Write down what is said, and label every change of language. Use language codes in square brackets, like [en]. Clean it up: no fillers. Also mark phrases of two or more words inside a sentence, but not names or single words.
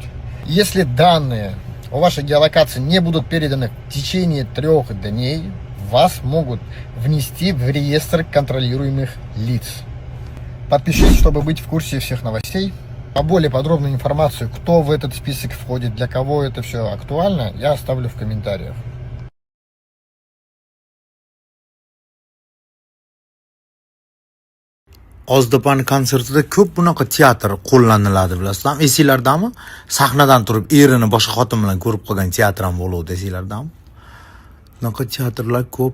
[ru] Если данные о вашей геолокации не будут переданы в течение 3 дней, вас могут внести в реестр контролируемых лиц. Подпишитесь, чтобы быть в курсе всех новостей. А более подробную информацию, кто в этот список входит, для кого это все актуально, я оставлю в комментариях. [uz] Ozdopan konsertida ko'p bunaqa teatr qo'llaniladi, bilasizlarmi? Esinglardami? Sahnadan turib erini boshqa xotin bilan ko'rib qolgan teatr ham bo'ladi, esinglardami? Bunaqa teatrlar ko'p.